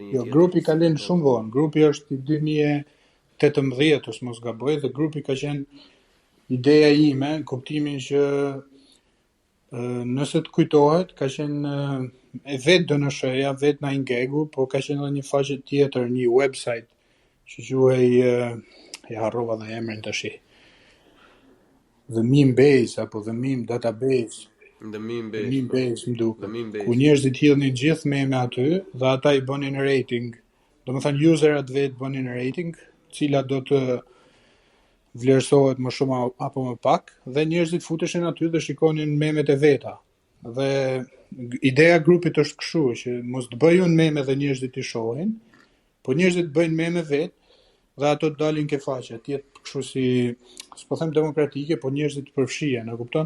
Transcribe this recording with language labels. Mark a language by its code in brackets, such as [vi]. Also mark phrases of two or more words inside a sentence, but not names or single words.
[sq] Jo, grupi ka lënë shumë vonë. Grupi është i 2018, ose mos gaboj, dhe grupi ka qenë ideja ime, në kuptimin që nëse të kujtohet, ka qenë e vetë DNSH-ja, vetë na ingegu, po ka qenë edhe një faqe tjetër, një website që quhej e harrova dhe emrin tash. The Meme Base apo The Meme Database. The Meme Base. The Meme Base më duket. Ku njerëzit hidhnin gjithë meme aty dhe ata i bënin rating. Domethënë userat vetë bënin rating, cilat do të vlerësohet më shumë apo më pak, dhe njerëzit futeshin aty dhe shikonin memet e veta. Dhe ideja e grupit është kështu, që mos të bëj unë meme dhe njerëzit i shohin, po njerëzit bëjnë meme vetë dhe ato të dalin ke faqe, tjetë kështu si, s'po them demokratike, po njerëzit përfshije, në kupton?